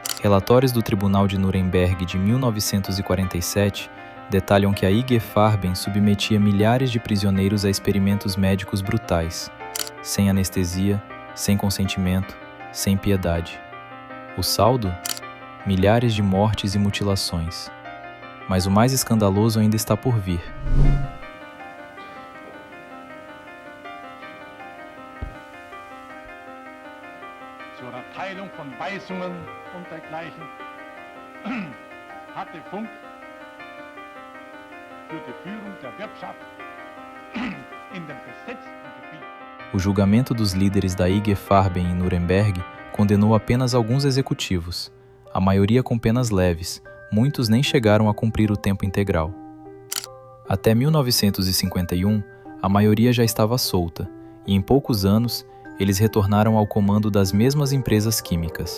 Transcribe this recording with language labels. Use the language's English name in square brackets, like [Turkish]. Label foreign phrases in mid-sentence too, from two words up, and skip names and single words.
[Portuguese] Relatórios do Tribunal de Nuremberg de 1947 detalham que a IG Farben submetia milhares de prisioneiros a experimentos médicos brutais, sem anestesia, sem consentimento, sem piedade. O saldo? Milhares de mortes e mutilações. Mas o mais escandaloso ainda está por vir. [German] Zur Erteilung von Weisungen und dergleichen hatte Funk für die Führung der Wirtschaft in dem besetzten Gebiet. [Portuguese] O julgamento dos líderes da IG Farben em Nuremberg condenou apenas alguns executivos, a maioria com penas leves, muitos nem chegaram a cumprir o tempo integral. Até 1951, a maioria já estava solta, e em poucos anos, eles retornaram ao comando das mesmas empresas químicas.